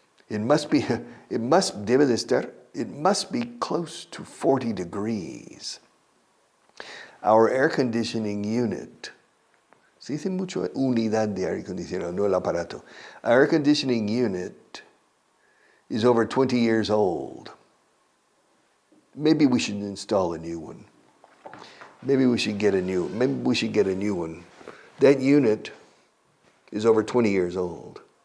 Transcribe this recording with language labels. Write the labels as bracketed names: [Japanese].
[English] It must be close to 40 degrees. Our air conditioning unit, [Spanish] se dice mucho unidad de aire acondicionado, no el aparato. [English] Our air conditioning unit is over 20 years old. Maybe we should install a new one. Maybe we should get a new one. That unit is over 20 years old.